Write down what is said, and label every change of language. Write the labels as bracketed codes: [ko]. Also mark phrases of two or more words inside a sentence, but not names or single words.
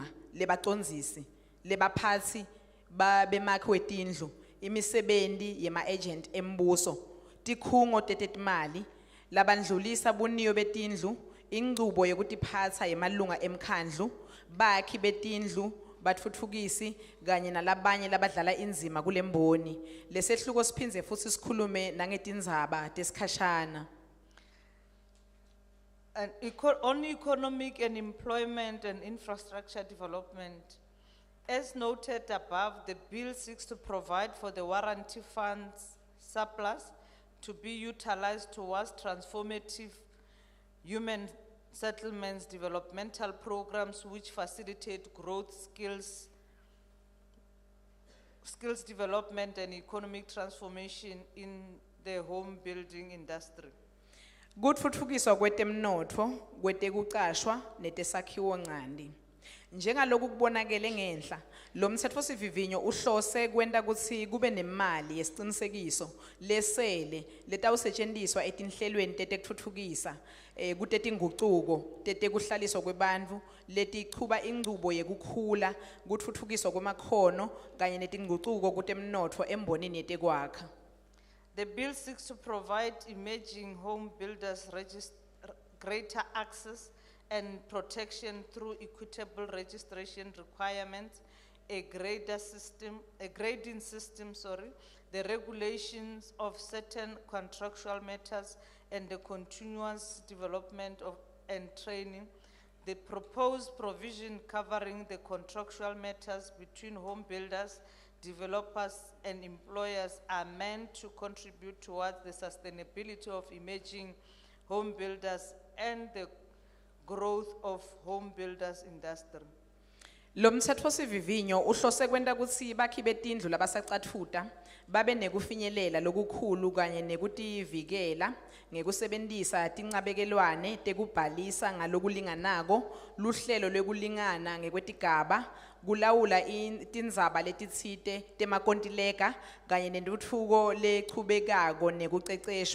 [ss] lebacondzisi lebaphatsi bemakhi wetindlu imisebenti yema-agent embuso tikhungo tetetimali labandlulisa buniyo betindlu inchubo yekutiphatsa yemalunga emkhandlu bakhi betindlu batfutfukisi kanye nalabanye labadlala indzima kulemboni lesehluko siphindze futhi sikhulume nangetindzaba tesikhashana. [en] On economic and employment and infrastructure development, as noted above, the bill seeks to provide for the warranty funds surplus to be utilized towards transformative human settlements, developmental programs which facilitate growth, skills development and economic transformation in the home building industry. [ss] Kutfutfukiswa kwetemnotfo, kwetekucashwa, netesakhiwo nqanti. Njengaloku kubonakele ngenhla, lo mtsetfosivivinyo uhlose kwenta kutsi kube nemali yesicinisekiso lesele letawusetjentiswa etinhlelweni tetekutfutfukisa kutetingucuko tetekuhlaliswa kwebantfu letichuba inchubo yekukhula kutfutfukiswa kwemakhono kanye netingucuko kutemnotfo embonini yetekwakha. [en] The bill seeks to provide emerging home builders greater access and protection through equitable registration requirements, a grading system, the regulations of certain contractual matters, and the continuous development of and training. The proposed provision covering the contractual matters between home builders, developers, and employers are meant to contribute towards the sustainability of emerging home builders and the growth of home builders industry. [ss] Lo mtsetfosivivinyo uhlose kwenta kutsi bakhi betindlu labasacatfuta babe nekufinyelela lokukhulu kanye nekutivikela ngekusebentisa tincabekelwane tekubhalisa ngalokulinganako, luhlelo lwekulingana ngekwetigaba, kulawula tindzaba letitsite temakontileka kanye nentutfuko lechubekako nekuceceshwa.